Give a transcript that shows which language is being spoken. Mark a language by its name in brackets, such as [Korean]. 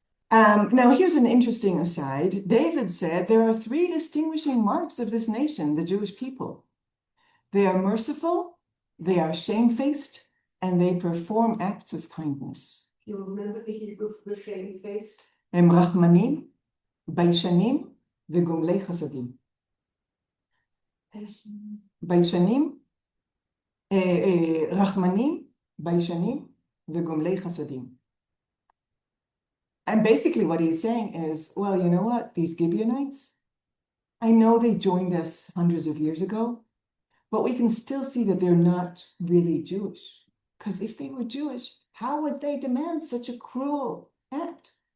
[English] Now, here's an interesting aside. David said there are three distinguishing marks of this nation, the Jewish people. They are merciful, they are shamefaced, and they perform acts of kindness. You remember the Hebrew for the shamefaced? [Hebrew] הם רחמנים, ביישנים וגומלי חסדים. ביישנים, רחמנים, ביישנים וגומלי חסדים. [English] And basically what he's saying is, well, you know what? These Gibeonites, I know they joined us hundreds of years ago, but we can still see that they're not really Jewish. Because if they were Jewish, how would they demand such a cruel act?